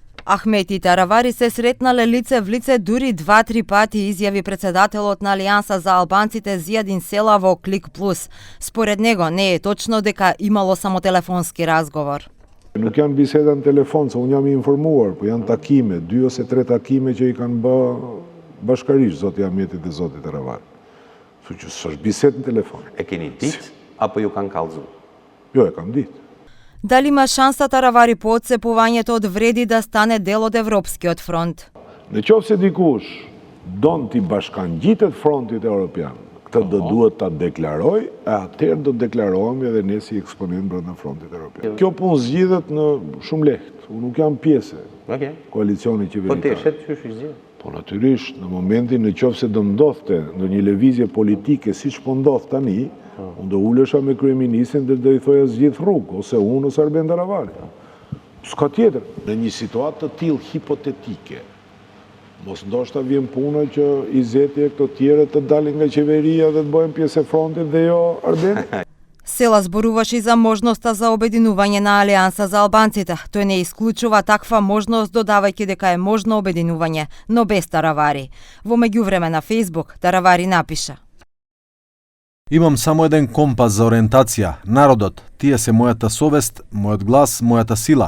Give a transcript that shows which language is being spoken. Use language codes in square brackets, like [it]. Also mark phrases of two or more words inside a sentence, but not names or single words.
[mk] Ахмети и Таравари се сретнале лице в лице дури 2-3 пати, изјави председателот на Алијанса за албанците Зијадин Села во Клик Плюс. Според него не е точно дека имало само телефонски разговор. [sq] Nuk janë biseda në telefon, se unë jam i informuar, po janë takime, 2 ose 3 takime që i kanë bë bashkërisht zoti Ahmeti dhe zoti Taravari. Kështu që s'është bisedë në telefon. E keni ditë apo ju kanë kallëzu? Jo, e kam ditë. [mk] Дали има шанса Таравари по отцепувањето од вреди да стане дел од Европскиот фронт? [sq] Në qoftë se dikush don t'i bashkangjitet frontit evropian, këtë do duhet ta deklaroj, e atëherë do deklarohemi edhe ne si eksponent brenda frontit evropian. Kjo punë zgjidhet në shumë lehtë. Unë nuk jam pjesë e koalicionit qeveritar. Po ti shet qysh i zgjidhet? Po natyrisht, në momentin në qoftë se do ndodhte ndonjë lëvizje politike siç po ndodh tani, unë do ulesha me kryeministin dhe do i thoja zgjidh rrugë, ose unë ose Arben Taravari. S'ka tjetër. Në një situatë të tillë hipotetike, mos ndoshta vjen puna që Izeti e këto tjerë të dalin nga qeveria dhe të bëhen pjesë e frontit dhe jo Arbeni. [mk] Села зборуваше и за можноста за обединување на Алијанса за албанците. Тој не исклучува таква можност, додавајќи дека е можно обединување, но без Таравари. Во меѓувреме на Facebook Таравари напиша: Имам само еден компас за ориентација, народот, тие се мојата совест, мојот глас, мојата сила.